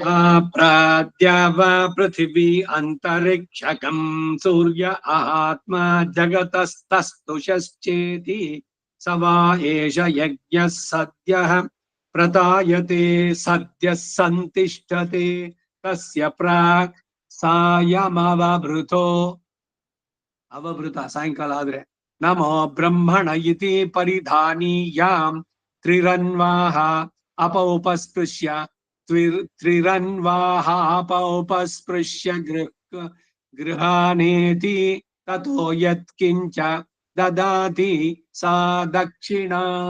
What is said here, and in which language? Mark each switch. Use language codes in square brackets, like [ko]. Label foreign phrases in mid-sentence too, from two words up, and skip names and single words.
[sa] ಪ್ರಾದ್ಯಾವ ಪೃಥಿವೀ ಅಂತರಿಕ್ಷಕಂ ಸೂರ್ಯ ಆತ್ಮ ಜಗತಸ್ತಸ್ತುಷಶ್ಚೇತಿ ಸ ವಾ ಏಷ ಯಜ್ಞಃ ಸದ್ಯಃ ಪ್ರತಾಯತೆ ಸದ್ಯಃ ಸಂತಿಷ್ಠತೆ ತಸ್ಯ ಪ್ರಾಕ್ ಸಾಯಮವಭೃತೋ ಅವಭೃತ [kn] ಸಾಯಂಕಾಲ ಆದ್ರೆ [sa] ನಮೋ ಬ್ರಹ್ಮಣ ಇತಿ ಪರಿಧಾನೀಯಾಂ ತ್ರಿರನ್ವಾಹ ಅಪೌಪಸ್ಪೃಶ್ಯ ತ್ರಿರನ್ವಾಹ ಅಪೌಪಸ್ಪೃಶ್ಯ ಗೃಹಾನೇತಿ ತತೋ ಯತ್ಕಿಂಚ ದದಾತಿ ಸಾ ದಕ್ಷಿಣಾ